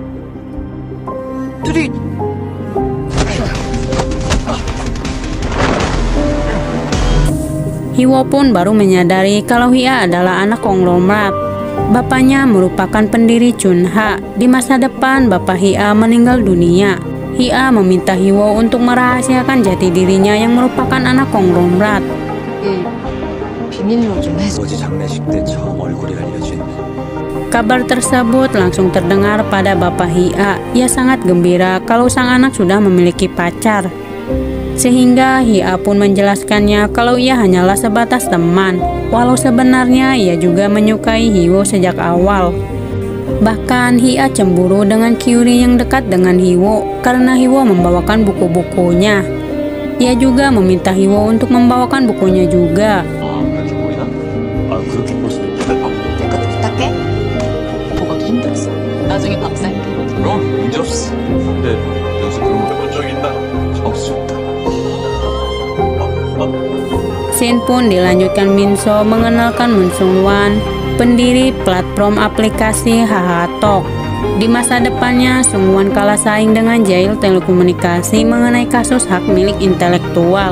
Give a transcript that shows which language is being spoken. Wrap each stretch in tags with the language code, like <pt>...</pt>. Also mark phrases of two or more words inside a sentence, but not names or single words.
<id>Hyo pun baru menyadari kalau Hia adalah anak konglomerat. Bapaknya merupakan pendiri Chunha. Di masa depan, bapak Hia meninggal dunia. Hia meminta Hyo untuk merahasiakan jati dirinya yang merupakan anak konglomerat.</id> <ko>어제 장례식 때 처음 얼굴이 알려진.</ko> <id>Kabar tersebut langsung terdengar pada bapak Hia. Ia sangat gembira kalau sang anak sudah memiliki pacar. Sehingga Hia pun menjelaskannya kalau ia hanyalah sebatas teman, walau sebenarnya ia juga menyukai Hyo sejak awal. Bahkan Hia cemburu dengan Kyuri yang dekat dengan Hyo karena Hyo membawakan buku-bukunya. Ia juga meminta Hyo untuk membawakan bukunya juga.</id> <ko>그렇게 볼 수도 있겠다. 내 것도 부탁해. 뭐가 힘들었어. 나중에 밥 살게. 그럼 문제 없어. 근데 여기서 그런 거 본 적 있나? 없어.</ko> <id>Scene pun dilanjutkan Minso mengenalkan Moon Sung-wan, pendiri platform aplikasi HaHaTalk. Di masa depannya, Sung-wan kalah saing dengan Jail Telekomunikasi mengenai kasus hak milik intelektual.</id>